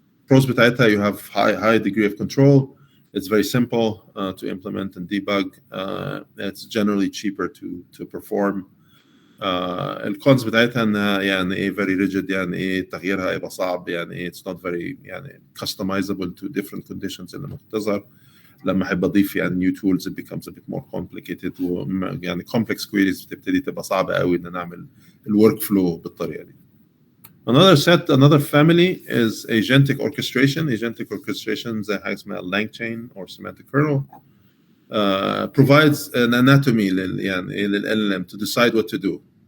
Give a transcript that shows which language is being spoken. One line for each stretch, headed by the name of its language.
English: Pros
Arabic: بتاعتها
English: you have high degree of control. It's very simple to implement and debug. It's generally cheaper to perform.
Arabic: الكونز بتاعتها انها
English: very rigid
Arabic: تغييرها يبقى صعب
English: it's not very customizable to different conditions
Arabic: اللي ممكن تظهر. لما احب اضيف يعني
English: new tools it becomes a bit more complicated
Arabic: يعني
English: complex queries
Arabic: بتبتدي تبقى صعبه قوي ان نعمل الورك فلو بالطريقه دي.
English: Another family is agentic orchestration. Agentic orchestration
Arabic: زي حاجه اسمها
English: LangChain or semantic kernel provides an anatomy يعني لل LLM to decide what to do.